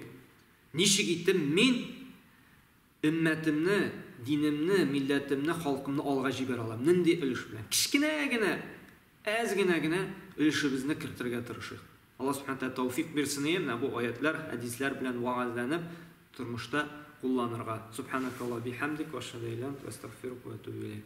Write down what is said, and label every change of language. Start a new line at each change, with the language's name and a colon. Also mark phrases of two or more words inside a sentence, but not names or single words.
Tatar: Ничек итеп мин өммәтемне, динемне, милләтемне, халкымны алга җибәрә алам? Нинди өлеш белән? Кичкенә генә, әз генә өлешебезне кертергә тырышыйк.
Arabic: الله سبحانه و
Tatar: тәүфик бирсен, бу аятлар, хадислар белән ваазланып, тормышта кулланырга.
Arabic: سبحانك اللهم وبحمدك وأشهد أن لا إله إلا أنت أستغفرك وأتوب إليك.